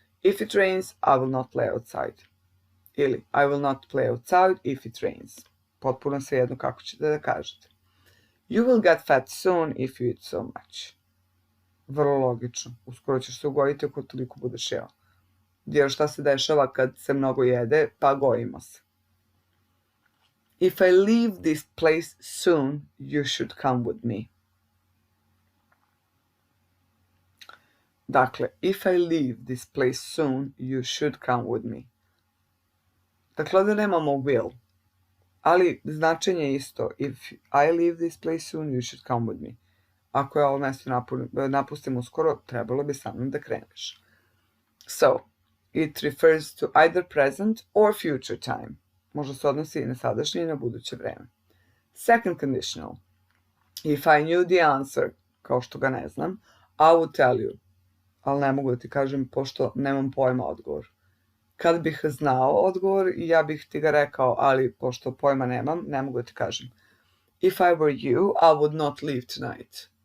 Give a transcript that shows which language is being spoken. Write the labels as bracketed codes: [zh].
[en] If it rains, I will not play outside. Ili I will not play outside if it rains. [sr] Potpuno svejedno kako ćete da kažete. [en] You will get fat soon if you eat so much. [sr] Vrlo logično. Uskoro ćeš se ugojiti ako toliko budeš jeo. Jer šta se dešava kad se mnogo jede? Pa gojimo se. [en] If I leave this place soon, you should come with me. Dakle, if I leave this place soon, you should come with me. [sr] Dakle, ovdje nemamo will, ali značenje je isto. [en] If I leave this place soon, you should come with me. [sr] Ako ja ovo mjesto napustim uskoro, trebalo bi sa mnom da kreneš. [en] So, it refers to either present or future time. [sr] Možda se odnosi i na sadašnje i na buduće vreme. [en] Second conditional. If I knew the answer, [sr] kao što ga ne znam, [en] I would tell you. [sr] Ali ne mogu da ti kažem pošto nemam pojma odgovor. Kad bih znao odgovor, ja bih ti ga rekao, ali pošto pojma nemam, ne mogu da ti kažem. [en] If I were you, I would not leave tonight.